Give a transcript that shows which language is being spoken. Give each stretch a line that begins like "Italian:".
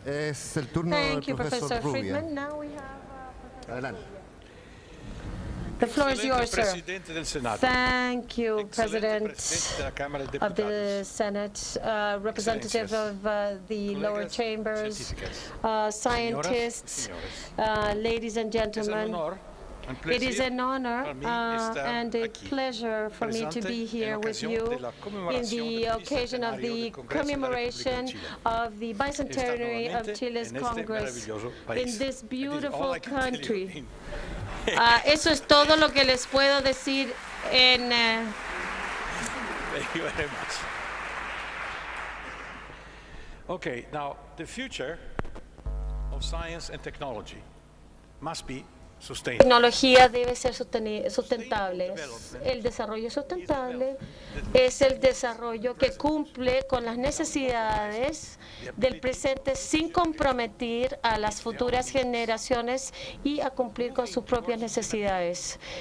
Spanish: Es el turno del profesor Rubia. Adelante.
English: The floor is yours, sir. Thank you, President of the Senate, representative of the lower chambers, scientists, ladies and gentlemen. It is an honor and a pleasure for me to be here with you in the occasion of the commemoration of the bicentenary of Chile's Congress in this beautiful country.
Spanish: Eso es todo lo que les puedo decir en...
English: Thank you very much. Okay, now the future of science and technology must be
Spanish: tecnología debe ser sustentable. El desarrollo sustentable es el desarrollo que cumple con las necesidades del presente sin comprometer a las futuras generaciones y a cumplir con sus propias necesidades.